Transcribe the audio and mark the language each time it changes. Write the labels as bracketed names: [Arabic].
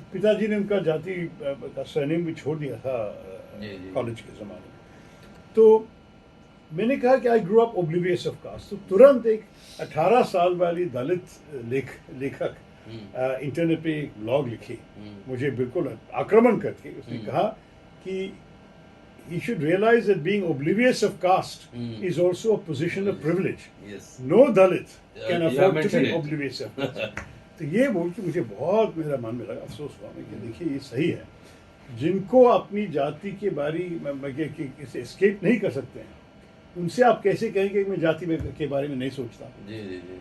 [Hindi] पिताजी ने उनका जाति का सरनेम भी छोड़ दिया था कॉलेज के ज़माने में। तो मैंने कहा कि [English] I grow up oblivious of caste. [Hindi] तो तुरंत एक 18 साल वाली दलित लेखक इंटरनेट पे एक ब्लॉग लिखी, मुझे बिल्कुल आक्रमण करके। उसने कहा कि [English] he should realize that being oblivious of caste is also a position of privilege. Yes. No Dalit can afford to be it. oblivious of caste. [Hindi] तो ये बोल के मुझे बहुत मेरा मन में लगा, अफसोस हुआ मैं कि देखिए ये सही है जिनको अपनी जाति के बारे में एस्केप नहीं कर सकते हैं, उनसे आप कैसे कहेंगे कि मैं जाति के बारे में नहीं सोचता? जी जी जी